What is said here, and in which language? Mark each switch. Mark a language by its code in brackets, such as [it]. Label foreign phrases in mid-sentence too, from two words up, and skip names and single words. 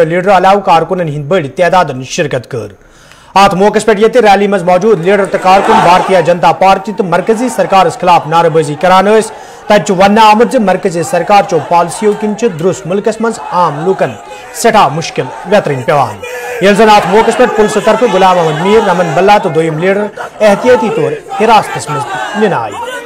[ks] لیڈر علاوہ کارکنن ہند بڑ تعداد شرکت کر ات موقع پہ یہ ریلی مز موجود لیڈر تو کارکن بھارتیہ جنتا پارٹی تو مرکزی سرکارس خلاف نعرہ بازی کران تب ون آمت مرکزی سرکار چو پالسیوں کن درست ملکس مز عام لوکن سٹھا مشکل ویترن پیوان یل زن ات موقع پہ پولیس طرف غلام احمد میر رمن بلا تو دویم لیڈر احتیاطی طور حراست مز نن آئی